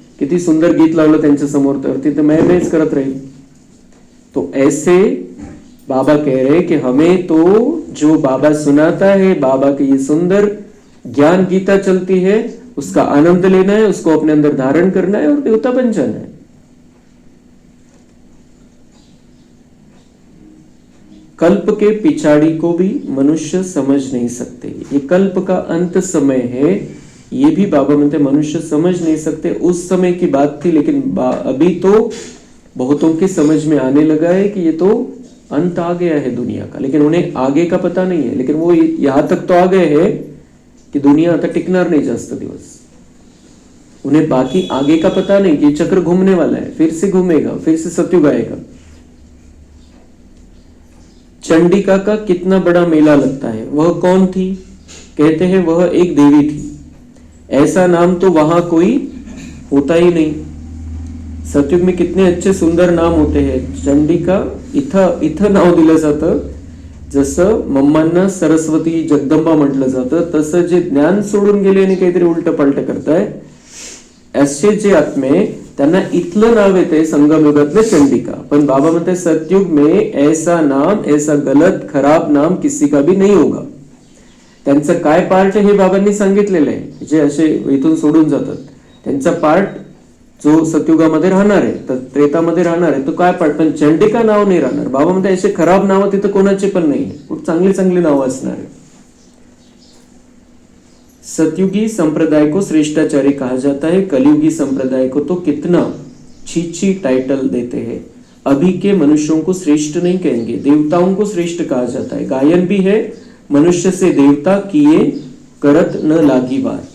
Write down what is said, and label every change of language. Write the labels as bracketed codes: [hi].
[mr] किती सुंदर गीत लावलं त्यांच्या समोर, तर तिथे मैं करत राहील. [hi] तो ऐसे बाबा कह रहे कि हमें तो जो बाबा सुनाता है, बाबा की ये सुंदर ज्ञान गीता चलती है, उसका आनंद लेना है, उसको अपने अंदर धारण करना है और देवता बन जाना है. कल्प के पिछाड़ी को भी मनुष्य समझ नहीं सकते. ये कल्प का अंत समय है, ये भी बाबा म्हणते मनुष्य समझ नहीं सकते. उस समय की बात थी, लेकिन अभी तो बहुतों की समझ में आने लगा है कि ये तो अंत आ गया है दुनिया का. लेकिन उन्हें आगे का पता नहीं है. लेकिन वो यहां तक तो आ गए हैं कि दुनिया [mr] आता टिकणार नहीं जास्त दिवस. [hi] उन्हें बाकी आगे का पता नहीं कि चक्र घूमने वाला है, फिर से घूमेगा, फिर से सतयुग आएगा. चंडिका का कितना बड़ा मेला लगता है. वह कौन थी? कहते हैं वह एक देवी थी. ऐसा नाम तो वहां कोई होता ही नहीं. सतयुग में कितने अच्छे सुंदर नाम होते हैं. [mr] चंडिका इथं नाव दिलं जातं. जसं मम्मांना सरस्वती जगदंबा म्हटलं जातं, तसं जे ज्ञान सोडून गेले आणि काहीतरी उलट पलट करताय, असे जे आत्मे, त्यांना इथलं नाव येते संगमयुगातले चंडिका. पण बाबा म्हणते [hi] सतयुग में ऐसा नाम, ऐसा गलत खराब नाम किसी का भी नहीं होगा. [mr] त्यांचं काय पार्ट हे बाबांनी सांगितलेलं आहे. जे असे इथून सोडून जातात त्यांचा पार्ट जो सतयुगामध्ये राहणार आहे, तर त्रेतामध्ये राहणार आहे, तो काय पार्ट. पण चंडिका नाव नाही राहणार. बाबा म्हणते असे खराब नाव तिथं कोणाचे पण नाही, खूप चांगली चांगली नावं असणार आहे. [hi] सतयुगी संप्रदाय को श्रेष्ठाचारी कहा जाता है. कलयुगी संप्रदाय को तो कितना छी टाइटल देते हैं. अभी के मनुष्यों को श्रेष्ठ नहीं कहेंगे, देवताओं को श्रेष्ठ कहा जाता है. गायन भी है, मनुष्य से देवता किए करत न लागी बात.